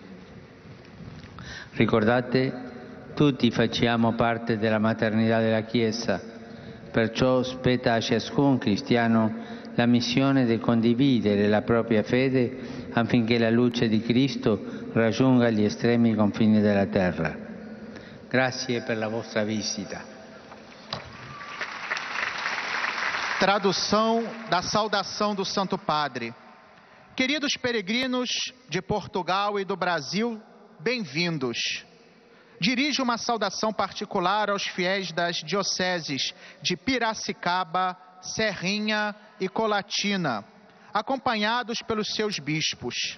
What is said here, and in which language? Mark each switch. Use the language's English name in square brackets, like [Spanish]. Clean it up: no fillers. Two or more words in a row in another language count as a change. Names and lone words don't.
[Italian] Ricordate, tutti facciamo parte della maternità della Chiesa, perciò spetta a ciascun cristiano la missione di condividere la propria fede affinché la luce di Cristo raggiunga gli estremi confini della terra. Grazie per la vostra visita. [Portuguese] Tradução da saudação do Santo Padre. Queridos peregrinos de Portugal e do Brasil, bem-vindos. Dirijo uma saudação particular aos fiéis das dioceses de Piracicaba, Serrinha e Colatina, acompanhados pelos seus bispos.